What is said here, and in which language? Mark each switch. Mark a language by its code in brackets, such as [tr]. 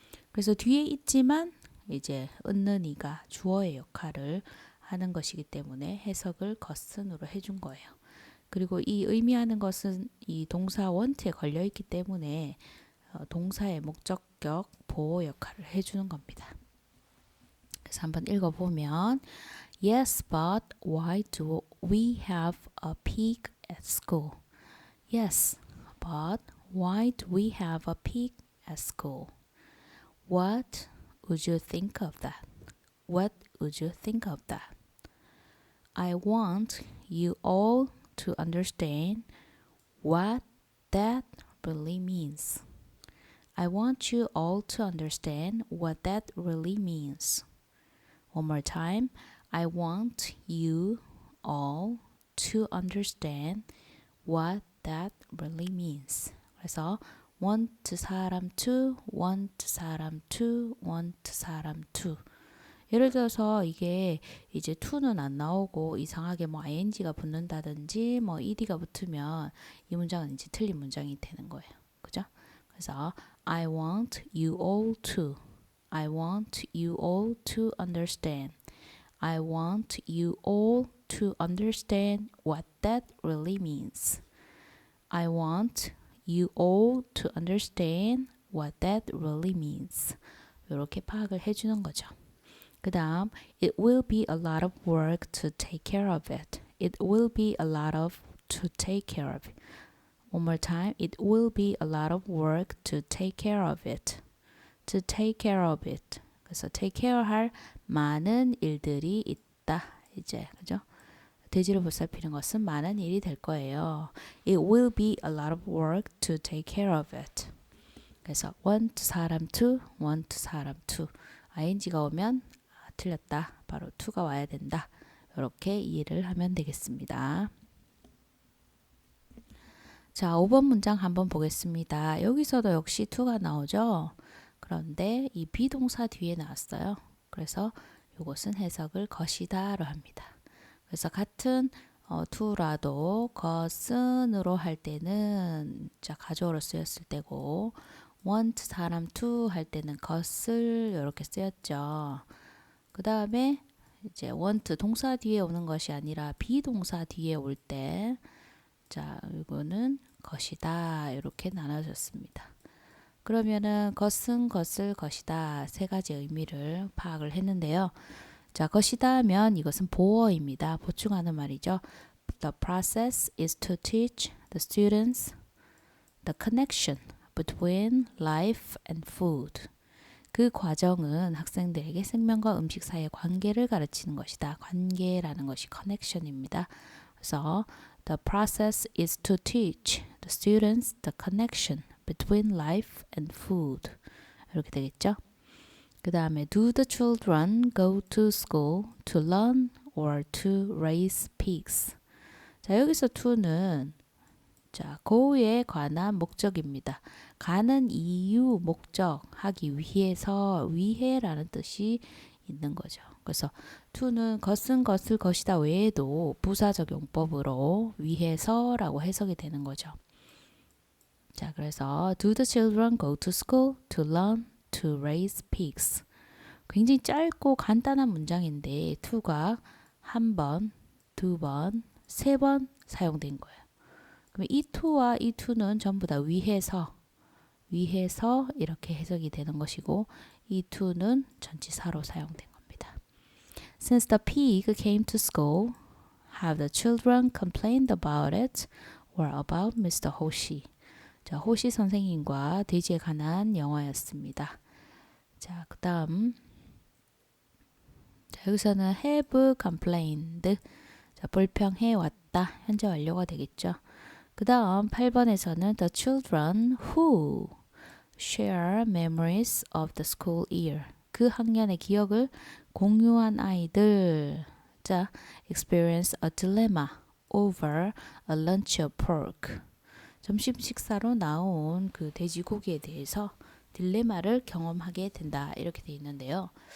[ko] 그래서 뒤에 있지만 이제 은는 이가 주어의 역할을 하는 것이기 때문에 해석을 것은으로 해준 거예요. 그리고 이 의미하는 것은 이 동사 want에 걸려 있기 때문에 동사의 목적격 보호 역할을 해주는 겁니다. 그래서 한번 읽어보면 [en] Yes, but why do we have a pig at school? Yes, but why do we have a pig at school? What would you think of that? What would you think of that? I want you all to understand what that really means. I want you all to understand what that really means. One more time. I want you all to understand what that really means. [ko] 그래서 [en] want 사람 to, want 사람 to, want 사람 to. [ko] 예를 들어서 이게 이제 to는 안 나오고 이상하게 뭐 ing가 붙는다든지 뭐 ed가 붙으면 이 문장은 이제 틀린 문장이 되는 거예요. 그죠? 그래서 [en] I want you all to, I want you all to understand. I want you all to understand what that really means. I want you all to understand what that really means. [ko] 이렇게 파악을 해주는 거죠. 그 다음, [en] it will be a lot of work to take care of it. It will be a lot of to take care of it. One more time, it will be a lot of work to take care of it. To take care of it. [ko] 그래서 take care 할 많은 일들이 있다. 이제 그죠? 대지를 보살피는 것은 많은 일이 될 거예요. [en] It will be a lot of work to take care of it. [ko] 그래서 [en] want 사람 to, want 사람 to. [ko] ing가 오면 틀렸다. 바로 to가 와야 된다. 이렇게 이해를 하면 되겠습니다. 자, 5번 문장 한번 보겠습니다. 여기서도 역시 to가 나오죠. 그런데 이 비동사 뒤에 나왔어요. 그래서 이것은 해석을 것이다로 합니다. 그래서 같은 to라도 것은으로 할 때는 자 가주어로 쓰였을 때고 want 사람 to 할 때는 것을 이렇게 쓰였죠. 그 다음에 이제 want 동사 뒤에 오는 것이 아니라 비동사 뒤에 올 때 자 이거는 것이다 이렇게 나눠졌습니다. 그러면은 것은 것을 것이다 세 가지 의미를 파악을 했는데요. 자, 것이다 하면 이것은 보어입니다. 보충하는 말이죠. [en] The process is to teach the students the connection between life and food. [ko] 그 과정은 학생들에게 생명과 음식 사이의 관계를 가르치는 것이다. 관계라는 것이 connection입니다. 그래서 [en] the process is to teach the students the connection between life and food. [ko] 이렇게 되겠죠. 그 다음에 [en] do the children go to school to learn or to raise pigs? [ko] 자, 여기서 to는 자, go에 관한 목적입니다. 가는 이유, 목적, 하기 위해서, 위해라는 뜻이 있는 거죠. 그래서 to는 것은 것을 것이다 외에도 부사적 용법으로 위해서라고 해석이 되는 거죠. 자, 그래서 [en] do the children go to school to learn to raise pigs? [ko] 굉장히 짧고 간단한 문장인데 to가 한 번, 두 번, 세 번 사용된 거예요. 그럼 이 to와 이 to는 전부 다 위해서 이렇게 해석이 되는 것이고 이 to는 전치사로 사용된 겁니다. [en] Since the pig came to school, have the children complained about it or about Mr. [ko] 호시? 자, 호시 선생님과 돼지에 관한 영어였습니다. 자, 그 다음 여기서는 have complained, 자, 불평해 왔다, 현재 완료가 되겠죠. 그 다음 8번에서는 [en] the children who share memories of the school year, [ko] 그 학년의 기억을 공유한 아이들, 자, [en] experience a dilemma over a lunch of pork, [ko] 점심 식사로 나온 그 돼지고기에 대해서 딜레마를 경험하게 된다, 이렇게 되어 있는데요.